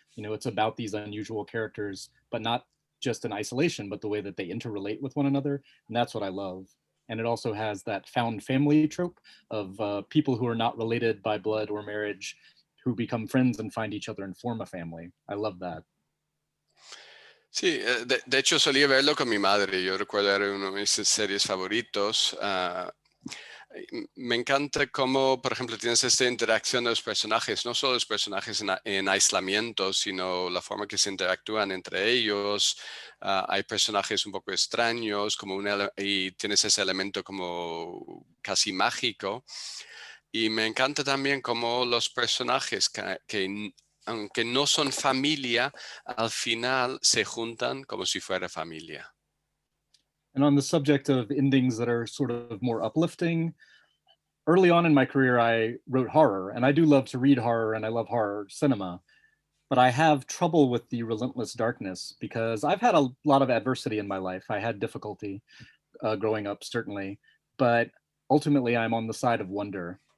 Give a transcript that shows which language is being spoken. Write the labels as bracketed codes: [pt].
[en] You know, it's about these unusual characters, but not just in isolation, but the way that they interrelate with one another. And that's what I love. And it also has that found family trope of people who are not related by blood or marriage, who become friends and find each other and form a family. I love that. [es] Sí, de hecho solía verlo con mi madre. Yo recuerdo era uno de mis series favoritos. Me encanta cómo, por ejemplo, tienes esta interacción de los personajes, no solo los personajes en aislamiento, sino la forma que se interactúan entre ellos. Hay personajes un poco extraños, y tienes ese elemento como casi mágico. Y me encanta también cómo los personajes que aunque no son familia, al final se juntan como si fuera familia. [en] And on the subject of endings that are sort of more uplifting, early on in my career, I wrote horror, and I do love to read horror, and I love horror cinema, but I have trouble with the relentless darkness because I've had a lot of adversity in my life. I had difficulty growing up, certainly, but ultimately I'm on the side of wonder.